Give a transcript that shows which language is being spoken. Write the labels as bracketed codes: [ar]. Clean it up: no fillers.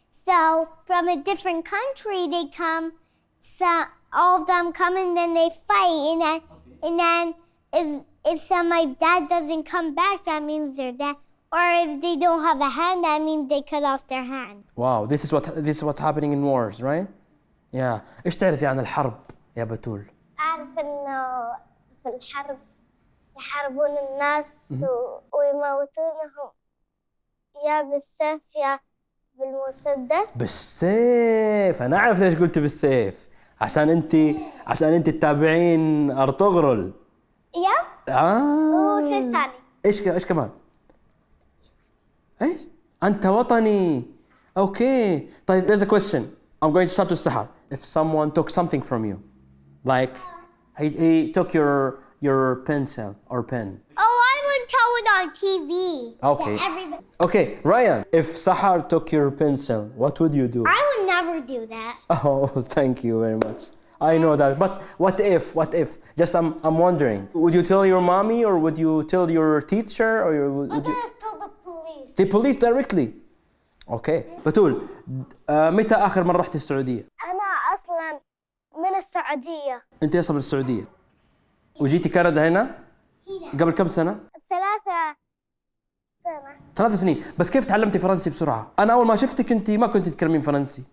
[en] So from a different country they come, so all of them come and then they fight, and then if somebody's dad doesn't come back, that means they're dead. Or if they don't have a hand, that means they cut off their hand. Wow, this is what's happening in wars, right? Yeah. [ar] ايش تعرفي عن الحرب يا بتول؟ أعرف إنه في الحرب يحاربون الناس ويموتونهم يا بالسيف يا بالمسدس. بالسيف. أنا أعرف ليش قلت بالسيف، عشان أنت تتابعين أرطغرل. يب. وشيء ثاني. إيش كمان؟ إيش؟ أنت وطني. Okay. [en] طيب there's a question. I'm going to start with Sahar. If someone took something from you, like he took your pencil or pen. Oh, I would tell it on TV. Okay. Everybody. Okay, Ryan, if Sahar took your pencil, what would you do? I would never do that. Oh, thank you very much. I know that, but what if? Just I'm wondering. Would you tell your mommy or would you tell your teacher or would I'm you... gonna tell the police. The police directly. Okay. [ar] بتول متى آخر مرة رحت السعودية؟ أنا أصلاً من السعودية. أنت أصلا من السعودية. وجيتي كندا هنا؟ قبل كم سنة؟ 3 سنين. بس كيف تعلمتي فرنسي بسرعة؟ أنا أول ما شفتك أنت ما كنت تتكلمين فرنسي.